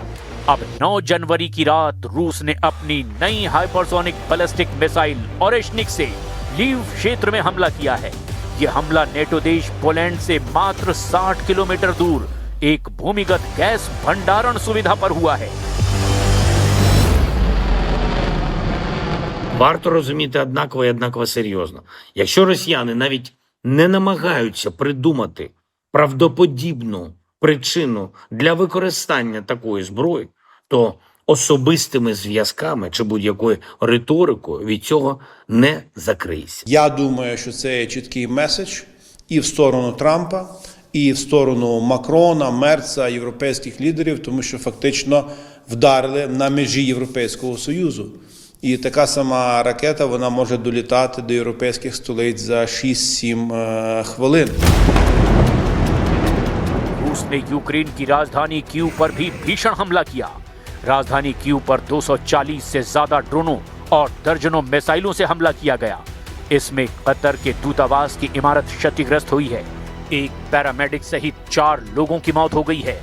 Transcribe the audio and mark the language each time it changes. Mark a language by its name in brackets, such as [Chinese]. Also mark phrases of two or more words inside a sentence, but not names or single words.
[Hindi] अब 9 जनवरी की रात रूस ने अपनी नई [English] hypersonic ballistic missile [Hindi] ओरेशनिक से लीव क्षेत्र में हमला किया है। यह हमला नेटो देश पोलैंड से मात्र 60 किलोमीटर दूर एक भूमिगत गैस भंडारण सुविधा पर हुआ है। [Ukrainian] Варто розуміти однаково і однаково серйозно. Якщо росіяни навіть не намагаються придумати правдоподібну причину для використання такої зброї, то особистими зв'язками чи будь-якою риторикою від цього не закриється. Я думаю, що це є чіткий меседж і в сторону Трампа, і в сторону Макрона, Мерца, європейських лідерів, тому що фактично вдарили на межі Європейського Союзу. І така сама ракета, вона може долітати до європейських столиць за 6-7 хвилин. [Hindi] रूस ने यूक्रेन की राजधानी कीव पर भी भीषण हमला किया। राजधानी कीव पर 240 से ज्यादा ड्रोनों और दर्जनों मिसाइलों से हमला किया गया। इसमें कतर के दूतावास की इमारत क्षतिग्रस्त हुई है। एक पैरामेडिक सहित 4 लोगों की मौत हो गई है।